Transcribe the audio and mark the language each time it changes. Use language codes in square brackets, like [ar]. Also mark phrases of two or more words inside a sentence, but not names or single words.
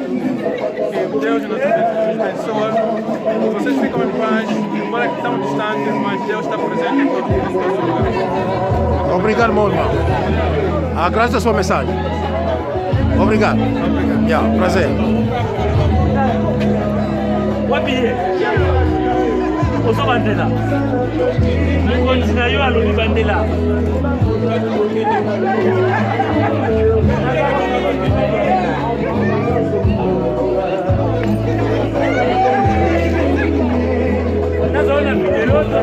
[pt] Que Deus nos abençoe, que vocês ficam em paz, embora que estamos distantes, mas Deus está presente em todos os lugares. Obrigado, meu irmão. Agradeço a sua mensagem. Obrigado. Obrigado. Prazer. Wapi Oso Bandela. [fr] Continue à Louis Bandela. [ln] Nazoona video